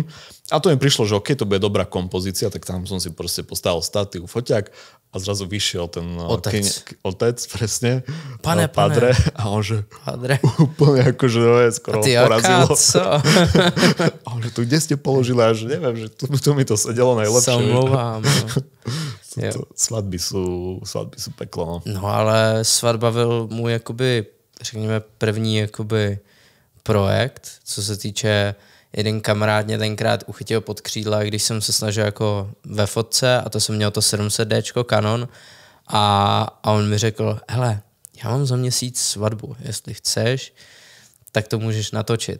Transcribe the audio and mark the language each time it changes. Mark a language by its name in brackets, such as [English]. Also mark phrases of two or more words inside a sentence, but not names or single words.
[Slovak] A to mi prišlo, že OK, to bude dobrá kompozícia, tak tam som si proste postavil statiu, foťak a zrazu vyšiel ten otec presne, padre, a on že úplne akože skoro porazilo. A on že tu kde ste položili, a že neviem, že tu mi to sedelo najlepšie. [Czech] Samlouvám. [Slovak] Svatby sú peklo. [Czech] No ale svatba byl můj jakoby, řekněme, první jakoby projekt, co se týče, jeden kamarád mě tenkrát uchytil pod křídla, když jsem se snažil jako ve fotce, a to jsem měl to 700D Canon, a on mi řekl, hele, já mám za měsíc svatbu, jestli chceš, tak to můžeš natočit.